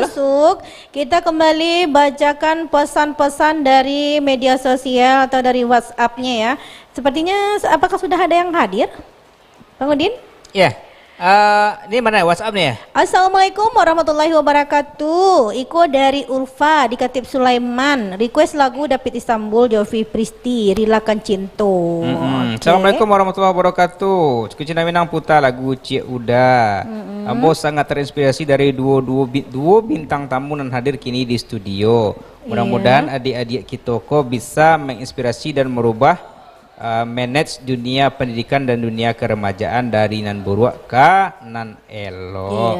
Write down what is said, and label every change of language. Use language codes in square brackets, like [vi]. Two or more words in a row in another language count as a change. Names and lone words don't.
[id] masuk, kita kembali bacakan pesan-pesan dari media sosial atau dari WhatsApp-nya ya. Sepertinya, apakah sudah ada yang hadir, Bang Udin? Ya. Ini mana WhatsApp nih ya? [ar] السلام عليكم ورحمة الله وبركاته. [min] Iko dari Ulfa di Katib Sulaiman. Request lagu David Istanbul, Jovi Pristi, Rilakan Cinto. Oke. [ar] السلام عليكم ورحمة الله وبركاته. [id] Kucina Minang putar lagu Cik Uda. [min] Ambo sangat terinspirasi dari duo bintang tamu yang hadir kini di studio. [id] Mudah-mudahan adik-adik kita bisa menginspirasi dan merubah manage dunia pendidikan dan dunia keremajaan [min] dari nan buruk ke nan elok.